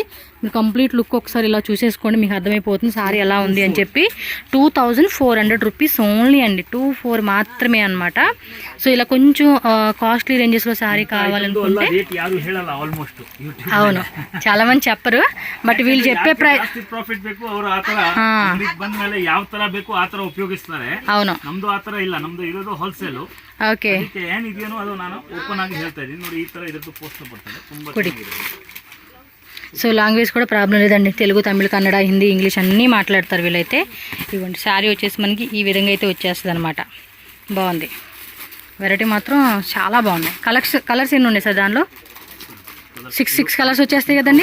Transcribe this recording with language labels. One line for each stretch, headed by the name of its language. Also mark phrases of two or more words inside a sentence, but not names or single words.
Telugu: మీరు
English: complete look
Telugu: ఒకసారి ఇలా చూసేసుకోండి, మీకు అర్థమైపోతుంది సారీ ఎలా ఉంది అని చెప్పి. 2400
English: rupees only
Telugu: అండి, 24 మాత్రమే అనమాట. సో ఇలా కొంచెం
English: costly rangeslo
Telugu: శారీ కావాలనుకుంటే, అవును చాలా మంది చెప్పరు, బట్ వీళ్ళు చెప్పే
Kannada: ಪ್ರಾಫಿಟ್ ಬೇಕು ಅವರು ಆ ತರ ಬಂದ ಮೇಲೆ ಯಾವ ತರ ಬೇಕು ಆ ತರ ಉಪಯೋಗಿಸ್ತಾರೆ.
Telugu: అవును,
Kannada: ನಮ್ದು ಆ ತರ ಇಲ್ಲ, ನಮ್ದು ಇರೋದು ಹೋಲ್ಸೇಲ್. ಓಕೆ, ಏನಿದೆಯೋ ಅದು ನಾನು ಓಪನ್ ಆಗಿ ಹೇಳ್ತಾ ಇದ್ದೀನಿ ನೋಡಿ. ಈ ತರ ಇರೋದು ಪೋಸ್ಟ್ ಬರ್ತದೆ ತುಂಬಾ ಚೆನ್ನಾಗಿದೆ.
Telugu: సో లాంగ్వేజ్ కూడా ప్రాబ్లం లేదండి, తెలుగు, తమిళ, కన్నడ, హిందీ, ఇంగ్లీష్ అన్నీ మాట్లాడతారు వీళ్ళైతే. ఇవ్వండి, శారీ వచ్చేసి మనకి ఈ విధంగా అయితే వచ్చేస్తుంది అనమాట. బాగుంది, వెరైటీ మాత్రం చాలా బాగున్నాయి. కలర్స్ ఎన్ని ఉన్నాయి సార్ దానిలో? 6 కలర్స్ వచ్చేస్తాయి కదండి.